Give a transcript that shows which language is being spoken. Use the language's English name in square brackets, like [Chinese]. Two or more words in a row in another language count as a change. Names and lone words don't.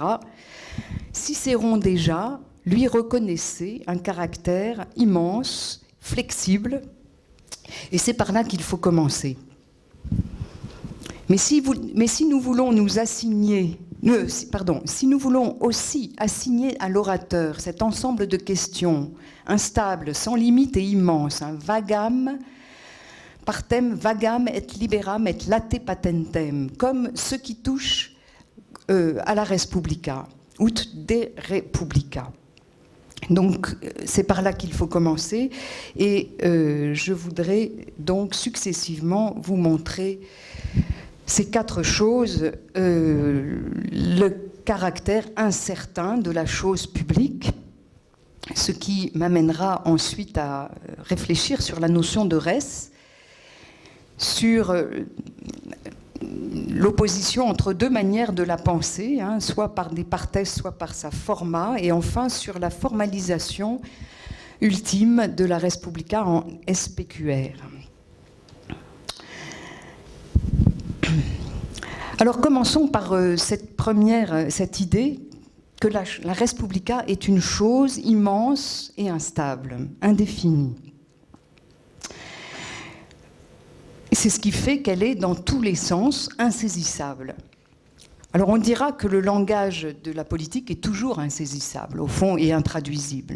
[French] Cicéron déjà lui reconnaissait un caractère immense, flexible, et c'est par là qu'il faut commencer. Mais si nous voulons nous assigner, si nous voulons aussi assigner à l'orateur cet ensemble de questions instables, sans limite et immenses, un [Latin] vagam, partem vagam et liberam et late patentem, [French] comme ce qui touche à la [Latin] res publica, ut de republica. [French] Donc c'est par là qu'il faut commencer, et je voudrais donc successivement vous montrer ces 4 choses, le caractère incertain de la chose publique, ce qui m'amènera ensuite à réfléchir sur la notion de res, sur l'opposition entre 2 manières de la penser, hein, soit par des parthèses, soit par sa forma, et enfin sur la formalisation ultime de la [Latin] res publica [French] en SPQR. Alors commençons par cette idée que la [Latin] res publica [French] est une chose immense et instable, indéfinie. C'est ce qui fait qu'elle est dans tous les sens insaisissable. Alors on dira que le langage de la politique est toujours insaisissable, au fond, et intraduisible.